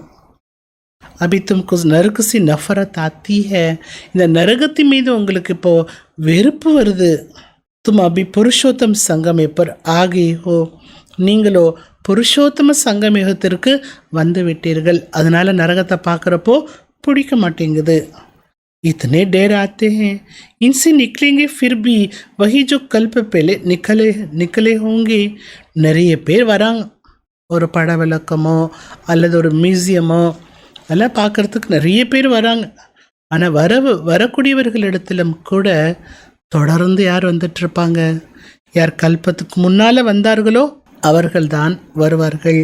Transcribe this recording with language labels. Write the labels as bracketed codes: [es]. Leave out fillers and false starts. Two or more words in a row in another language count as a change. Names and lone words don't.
[hi] अभी तुमको नरक से नफरत आती है. [ta] இந்த நரகத்தின் மீது உங்களுக்கு இப்போது வெறுப்பு வருது. [hi] तुम अभी पुरुषोत्तम संगमयुग पर आए हो. [ta] நீங்களோ புருஷோத்தம சங்கமேகத்திற்கு வந்து விட்டீர்கள். அதனால் நரகத்தை பார்க்குறப்போ பிடிக்க மாட்டேங்குது. [hi] इतने डेर आते हैं, इनसे निकलेंगे फिर भी वही जो कल्प पहले निकले होंगे. [ta] நிறைய பேர் வராங்க. ஒரு பட விளக்கமோ அல்லது ஒரு மியூசியமோ அதெல்லாம் பார்க்குறதுக்கு நிறைய பேர் வராங்க. ஆனால் வரக்கூடியவர்களிடத்திலும் கூட தொடர்ந்து யார் வந்துட்டுருப்பாங்க? யார் கல்பத்துக்கு முன்னால் வந்தார்களோ அவர்கள்தான் வருவார்கள்.